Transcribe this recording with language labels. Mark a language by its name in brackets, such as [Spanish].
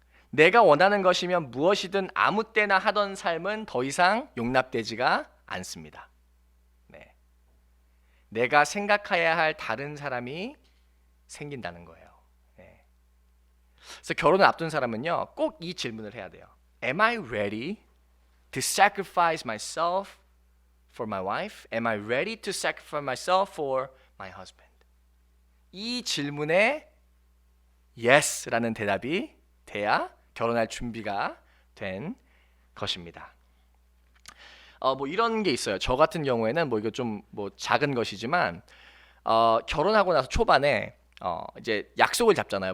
[Korean] 내가 원하는 것이면 무엇이든 아무 때나 하던 삶은 더 이상 용납되지가 않습니다. 네. 내가 생각해야 할 다른 사람이 생긴다는 거예요. 네. 그래서 결혼을 앞둔 사람은요, 꼭 이 질문을 해야 돼요. [English] Am I ready to sacrifice myself for my wife? Am I ready to sacrifice myself for my husband? [Korean] 이 질문에 Yes라는 대답이 돼야 결혼할 준비가 된 것입니다. 뭐 이런 게 있어요. 저 같은 경우에는 뭐 이거 좀 뭐 작은 것이지만 결혼하고 나서 초반에 이제 약속을 잡잖아요.